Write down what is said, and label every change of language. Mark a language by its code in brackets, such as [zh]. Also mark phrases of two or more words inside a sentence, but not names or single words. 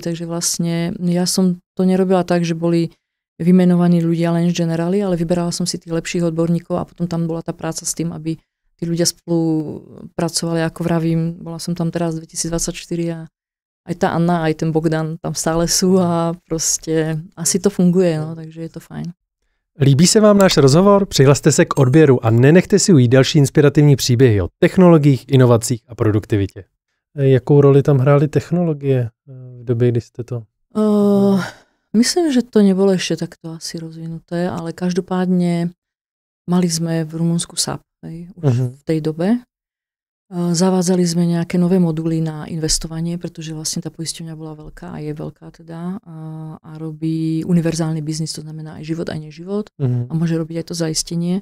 [sk] Takže vlastne ja som to nerobila tak, že boli vymenovaní ľudia len z generály, ale vyberala som si tých lepších odborníkov a potom tam bola tá práca s tým, aby tí ľudia spolu pracovali, ako vravím, bola som tam teraz 2024 a aj tá Anna, aj ten Bogdan tam stále sú a proste asi to funguje, no, takže je to fajn. [cs] Líbí se vám náš rozhovor? Přihlaste se k odběru a nenechte si ujít další inspirativní příběhy o technologiích, inovacích a produktivitě. Jakou roli tam hrály technologie v době, kdy jste to... [sk] Myslím, že to nebolo ešte takto asi rozvinuté, ale každopádne mali sme v Rumunsku SAP už v tej dobe. Zavádzali sme nejaké nové moduly na investovanie, pretože vlastne tá poisťovňa bola veľká a je veľká teda a robí univerzálny biznis, to znamená aj život, aj neživot a môže robiť aj to zaistenie.